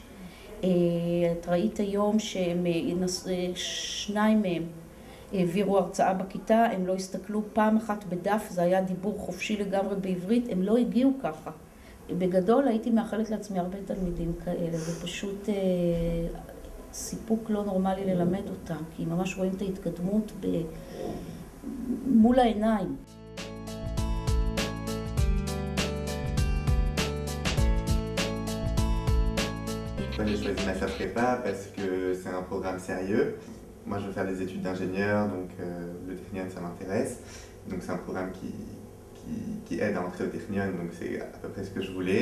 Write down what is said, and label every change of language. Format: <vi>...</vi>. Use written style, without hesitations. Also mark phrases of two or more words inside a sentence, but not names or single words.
<he>את ראית היום שניים מהם העבירו הרצאה בכיתה, הם לא הסתכלו פעם אחת בדף, זה היה דיבור חופשי לגמרי בעברית, הם לא הגיעו ככה. בגדול הייתי מאחלת לעצמי הרבה תלמידים כאלה, זה פשוט סיפוק לא נורמלי ללמד אותם, כי ממש רואים את ההתקדמות מול העיניים.</he> <fr>J'ai choisi Massa Prépa parce que c'est un programme sérieux. Moi je veux faire des études d'ingénieur, donc le Technion ça m'intéresse. Donc c'est un programme qui aide à entrer au Technion, donc c'est à peu près ce que je voulais.</fr>